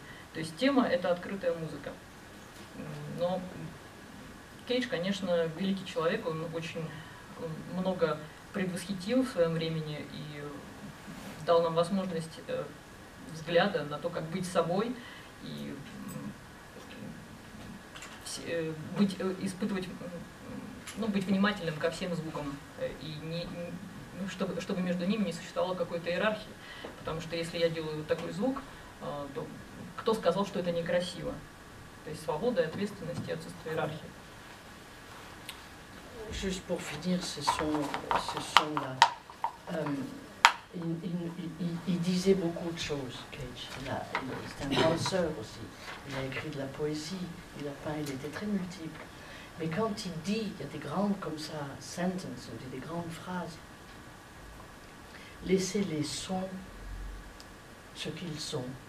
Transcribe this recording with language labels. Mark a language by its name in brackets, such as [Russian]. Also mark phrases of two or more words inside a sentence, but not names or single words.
[Russian] То есть тема — это открытая музыка. Но Кейдж, конечно, великий человек, он очень много предвосхитил в своем времени и дал нам возможность взгляда на то, как быть собой и быть внимательным ко всем звукам, и чтобы между ними не существовало какой-то иерархии. Потому что если я делаю такой звук, то кто сказал, что это некрасиво? То есть свобода, ответственность и отсутствие иерархии. [French] Juste pour finir ce son-là, il disait beaucoup de choses, Cage. C'est un penseur aussi. Il a écrit de la poésie, il était très multiple. Mais quand il dit, il y a des grandes comme ça, sentences, des grandes phrases, laissez les sons ce qu'ils sont.